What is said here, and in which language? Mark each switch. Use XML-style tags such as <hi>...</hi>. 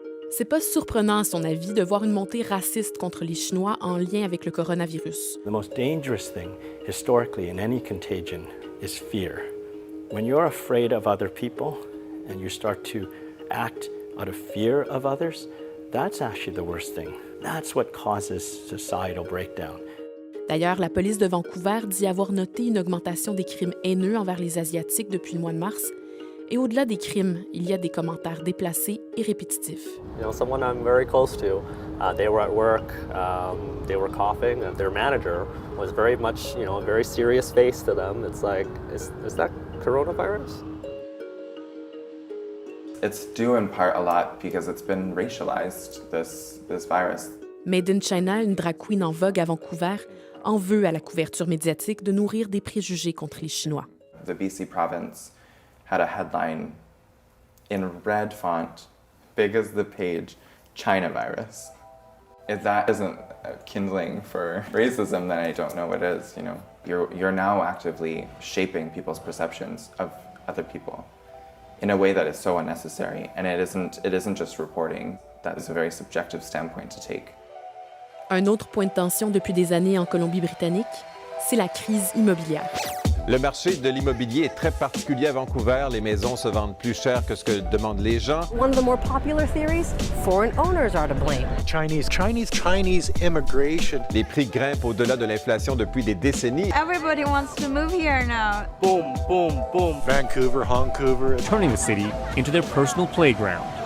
<fr>C'est pas surprenant, à son avis, de voir une montée raciste contre les Chinois en lien avec le coronavirus.</fr> <en>The most dangerous thing historically in any contagion is fear. When you're afraid of other people and you start to act out of fear of others, that's actually the worst thing. That's what causes societal breakdown.</en> <fr>D'ailleurs, la police de Vancouver dit avoir noté une augmentation des crimes haineux envers les Asiatiques depuis le mois de mars. Et au-delà des crimes, il y a des commentaires déplacés et répétitifs.</fr> <en>You know, someone I'm very close to, they were at work, they were coughing, and their manager was very much, you know, a very serious face to them. It's like, is that coronavirus? It's due in part a lot because it's been racialized, this virus.</en> <fr>Made in China, une drag queen en vogue à Vancouver, en veut à la couverture médiatique de nourrir des préjugés contre les Chinois.</fr> <en>The BC province had a headline in red font, big as the page, China virus. If that isn't kindling for racism, then I don't know what is, you know. You're now actively shaping people's perceptions of other people in a way that is so unnecessary, and it isn't just reporting. That is a very subjective standpoint to take.</en> <fr>Un autre point de tension depuis des années en Colombie-Britannique, c'est la crise immobilière. Le marché de l'immobilier est très particulier à Vancouver. Les maisons se vendent plus cher que ce que demandent les gens.</fr> <en>One of the more popular theories, foreign owners are to blame. Chinese immigration.</en> <fr>Les prix grimpent au-delà de l'inflation depuis des décennies.</fr> <en>Everybody wants to move here now. Boom, boom, boom. Vancouver, Vancouver. Turning the city into their personal playground.</en>